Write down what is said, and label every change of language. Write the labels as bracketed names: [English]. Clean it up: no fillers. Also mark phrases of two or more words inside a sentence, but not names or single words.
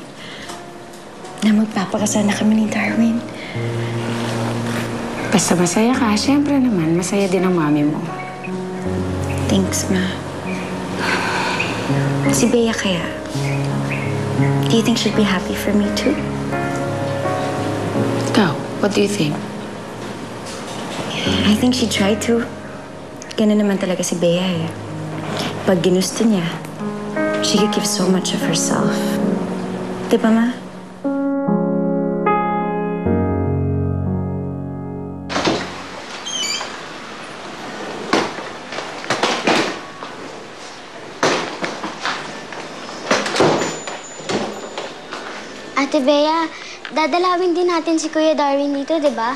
[Filipino] Na magpapakasal na kami ni Darwin. Basta masaya ka, syempre naman, masaya din ang mami mo. Thanks, Ma. Si Bea kaya? [English] Do you think she'd be happy for me too? Ikaw, what do you think? I think she'd try to. [Filipino] Ganun naman talaga si Bea eh. Pag ginusto niya, [English] she could give so much of herself. [Filipino] Di ba, Ma? Ate Bea, dadalawin din natin si Kuya Darwin dito, di ba?